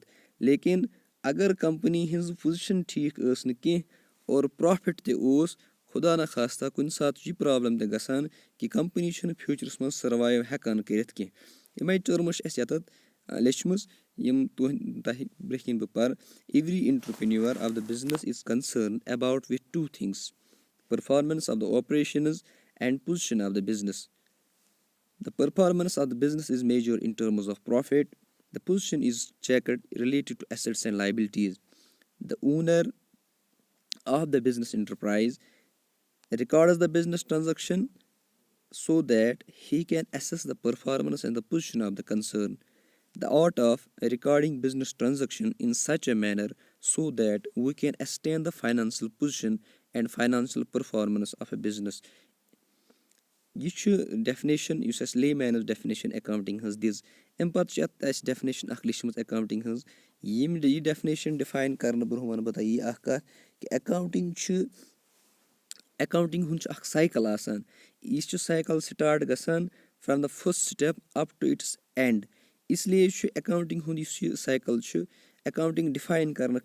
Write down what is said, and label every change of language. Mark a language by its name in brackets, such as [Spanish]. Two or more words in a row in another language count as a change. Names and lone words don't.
[Kashmiri] لیکِن اگر کَمپٔنی ہٕنٛز پُزِشَن ٹھیٖک ٲس نہٕ کینٛہہ اور پرٛافِٹ تہِ اوس خۄدا نخواستہ کُنہِ ساتہٕ چھُ یہِ پرٛابلِم تہِ گژھان کہِ کَمپٔنی چھِنہٕ فیوٗچرَس منٛز سٔروایِو ہٮ۪کان کٔرِتھ کینٛہہ. یِمَے ٹٔرمٕز چھِ اَسہِ ییٚتَتھ لیٚچھمٕژ یِم تۄہہِ برٛونٛہہ کِنۍ بہٕ پَرٕ. [English] every entrepreneur of the business is concerned about with two things: performance of the operations and position of the business. The performance of the business is measured in terms of profit. The position is checked related to assets and liabilities. The owner of the business enterprise records the business transaction so that he can assess the performance and the position of the concern. The art of recording business transaction in such a manner so that we can ascertain the financial position and financial performance of a business. [Kashmiri] یہِ چھُ ڈٮ۪فنیشَن یُس اَسہِ [English] layman's definition [Kashmiri] اٮ۪کاونٹِنٛگ ہٕنٛز دِژ. اَمہِ پَتہٕ چھِ اَسہِ ڈٮ۪فنیشَن اَکھ لیٚچھمٕژ اٮ۪کاوُنٛٹِنٛگ ہٕنٛز یہِ ڈٮ۪فنیشَن ڈِفاین کَرنہٕ برونٛہہ وَنہٕ بہٕ تۄہہِ یی اَکھ کَتھ کہِ اٮ۪کاوُنٛٹِنٛگ ہُنٛد چھُ اَکھ سایکَل آسان یہِ چھُ سایکَل سِٹاٹ گژھان [English] from the first step up to its end [Kashmiri] اِسلیے چھُ اٮ۪کاوُنٛٹِنٛگ ہُنٛد یُس یہِ سایکَل چھُ اٮ۪کاوُنٛٹِنٛگ ڈِفاین کَرنہٕ